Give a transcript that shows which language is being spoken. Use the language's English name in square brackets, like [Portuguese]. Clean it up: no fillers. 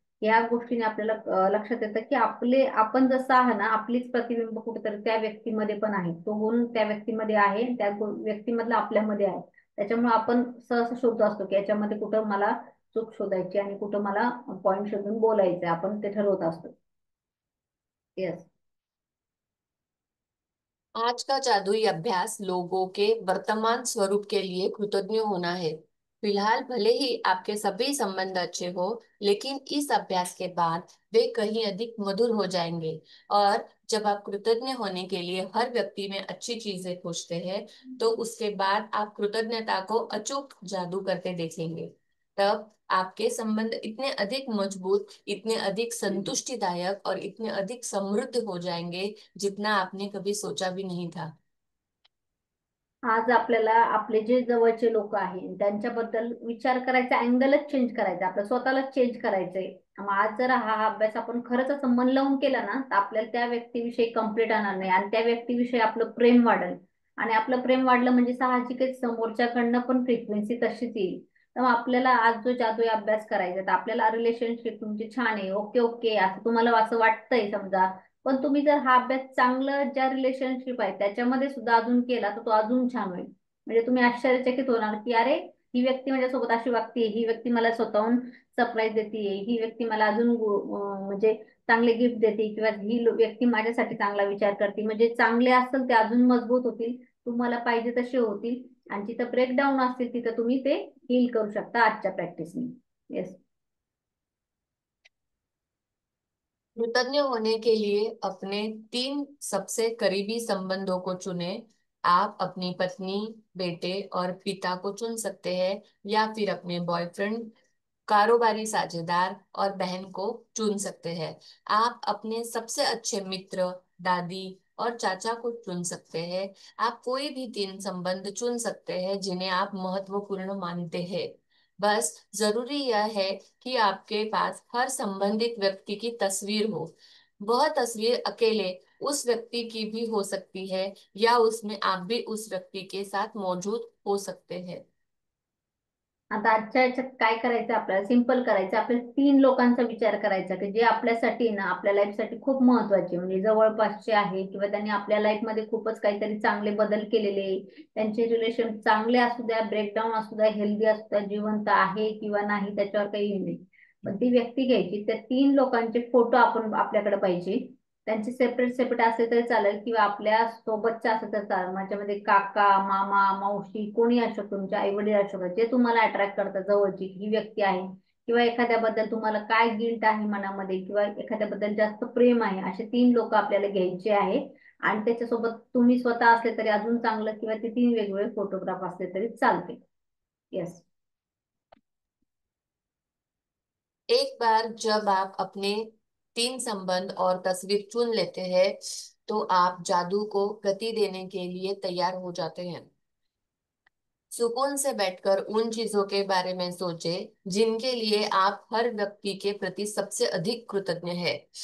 [Marathi] या गोष्टीने आपल्याला लक्षात येतं की आपण जसं आहे ना, आपलीच प्रतिबिंब कुठेतरी त्या व्यक्तीमध्ये पण आहे. तो गुण त्या व्यक्तीमध्ये आहे, त्या व्यक्तीमधला आपल्यामध्ये आहे. त्याच्यामुळे आपण सहसा शोधतो असतो की याच्यामध्ये कुठं मला चूक शोधायची आणि कुठं मला पॉइंट शोधून बोलायचं, आपण ते ठरवत असतो. [English] Yes. [Hindi] आज का जादुई अभ्यास लोगों के वर्तमान स्वरूप के लिए कृतज्ञ होना है। फिलहाल भले ही आपके सभी संबंध अच्छे हो, लेकिन इस अभ्यास के बाद वे कहीं अधिक मधुर हो जाएंगे। और जब आप कृतज्ञ होने के लिए हर व्यक्ति में अच्छी चीजें खोजते हैं, तो उसके बाद आप कृतज्ञता को अचूक जादू करते देखेंगे। तब आपके संबंध इतने अधिक मजबूत, इतने अधिक संतुष्टिदायक और इतने अधिक समृद्ध हो जाएंगे जितना आपने कभी सोचा भी नहीं था। [Marathi] आज आपल्याला आपले जे जवळचे लोक आहेत त्यांच्याबद्दल विचार करायचा अँगलच चेंज करायचा, आपलं स्वतःलाच चेंज करायचंय. मग आज जर हा अभ्यास आपण खरंच असं मन लावून केला ना, तर आपल्याला त्या व्यक्तीविषयी कंप्लीट आणणार नाही आणि त्या व्यक्तीविषयी आपलं प्रेम वाढेल. आणि आपलं प्रेम वाढलं म्हणजे साहजिकच समोरच्याकडनं पण फ्रिक्वेन्सी तशीच येईल. तर मग आपल्याला आज जो जादू अभ्यास करायचा, तर आपल्याला रिलेशनशिप तुमची छान आहे, ओके ओके असं तुम्हाला असं वाटतंय समजा. पण तुम्ही जर हा अभ्यास चांगलं ज्या रिलेशनशिप आहे त्याच्यामध्ये सुद्धा अजून केला तर तो अजून छान होईल. म्हणजे तुम्ही आश्चर्यचकित होणार की अरे, ही व्यक्ती माझ्यासोबत अशी वागते, ही व्यक्ती मला स्वतःहून सरप्राईज देते, ही व्यक्ती मला अजून म्हणजे चांगले गिफ्ट देते, किंवा ही व्यक्ती माझ्यासाठी चांगला विचार करते. म्हणजे चांगले असेल ते अजून मजबूत होतील, तुम्हाला पाहिजे तसे होतील. आणि जिथं ब्रेकडाऊन असतील तिथं तुम्ही ते हील करू शकता आजच्या प्रॅक्टिसने. [English] Yes. [Hindi] कृतज्ञ होने के लिए अपने 3 सबसे करीबी संबंधों को चुने। आप अपनी पत्नी, बेटे और पिता को चुन सकते हैं, या फिर अपने बॉयफ्रेंड, कारोबारी साझेदार और बहन को चुन सकते हैं। आप अपने सबसे अच्छे मित्र, दादी और चाचा को चुन सकते हैं। आप कोई भी 3 संबंध चुन सकते हैं जिन्हें आप महत्वपूर्ण मानते हैं। बस जरूरी यह है कि आपके पास हर संबंधित व्यक्ति की तस्वीर हो। वह तस्वीर अकेले उस व्यक्ति की भी हो सकती है, या उसमें आप भी उस व्यक्ति के साथ मौजूद हो सकते हैं। [Marathi] आता आजच्या याच्यात काय करायचं, आपल्याला सिंपल करायचं, आपल्याला 3 लोकांचा विचार करायचा की जे आपल्यासाठी ना, आपल्या लाईफसाठी खूप महत्वाचे, म्हणजे जवळपासचे आहे किंवा त्यांनी आपल्या लाईफ मध्ये खूपच काहीतरी चांगले बदल केलेले, त्यांचे रिलेशन चांगले असू द्या, ब्रेकडाऊन असू द्या, हेल्दी असू द्या, जिवंत आहे किंवा नाही त्याच्यावर काही नाही, पण ती व्यक्ती घ्यायची. त्या 3 लोकांचे फोटो आपण आपल्याकडे पाहिजे. त्यांचे सेपरेट सेपरेट असले तरी चालेल किंवा आपल्या सोबतचे असले तर चालेल. माझ्यामध्ये काका, मामा, मावशी कोणी असू शकतो, तुमचे आई वडील असू शकतात, जे तुम्हाला अट्रॅक्ट करतात, जवळची ही व्यक्ती आहे. किंवा एखाद्याबद्दल तुम्हाला काय गिल्ट आहे मनामध्ये किंवा एखाद्याबद्दल जास्त प्रेम आहे, असे 3 लोक आपल्याला घ्यायचे आहे. आणि त्याच्यासोबत तुम्ही स्वतः असले तरी अजून चांगलं, किंवा ते 3 वेगवेगळे फोटोग्राफ असले तरी चालते. [English] Yes. [Hindi] एक बार जब आप अपने 3 संबंध और तस्वीर चुन लेते हैं, तो आप जादू को गति देने के लिए तैयार हो जाते हैं। सुकून से बैठकर उन चीजों के बारे में सोचें जिनके लिए आप हर व्यक्ति के प्रति सबसे अधिक कृतज्ञ हैं।